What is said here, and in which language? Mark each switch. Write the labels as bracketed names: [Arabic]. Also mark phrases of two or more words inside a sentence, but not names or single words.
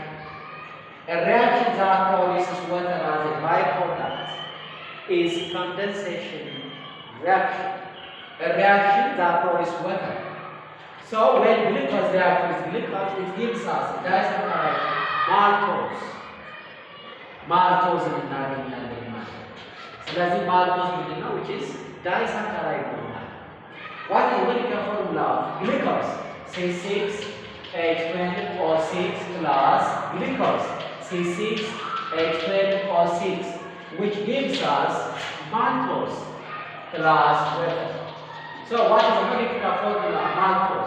[English] A reaction that produces water as a byproduct is condensation reaction. A reaction that produces water. So when glucose reacts with glucose, it gives us a disaccharide maltose. [Amharic] Maltose እናገኛለን ማለት ነው። ስለዚህ maltose ምንድነው? [English] which is disaccharide [Amharic] ነው ማለት ነው። [English] What is the molecular formula of glucose? C6H12O6 plus glucose, C6H12O6, which gives us maltose plus water. So what is the molecular formula of maltose?